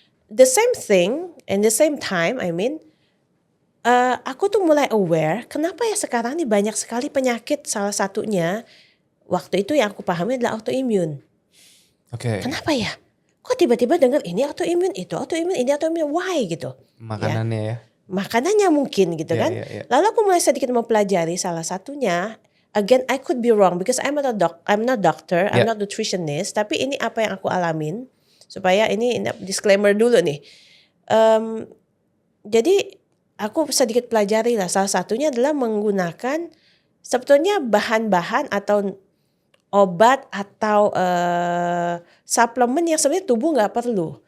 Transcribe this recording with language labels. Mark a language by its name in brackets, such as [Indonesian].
[English] The same thing and the same time, I mean, [Indonesian] aku tuh mulai aware kenapa ya sekarang nih banyak sekali penyakit, salah satunya waktu itu yang aku pahami adalah autoimmune. Oke. Kenapa ya? Kok tiba-tiba dengar ini autoimmune, itu autoimmune, ini autoimmune, [English] why [Indonesian] gitu? Makanannya ya. Makanannya mungkin gitu kan. Lalu aku mulai sedikit mempelajari salah satunya. [English] Again, I could be wrong because I'm not doctor, I'm not nutritionist. [Indonesian] Tapi ini apa yang aku alamin. Supaya ini disclaimer dulu nih. Jadi aku sedikit pelajari lah. Salah satunya adalah menggunakan sebetulnya bahan-bahan atau obat atau suplemen yang sebenarnya tubuh nggak perlu.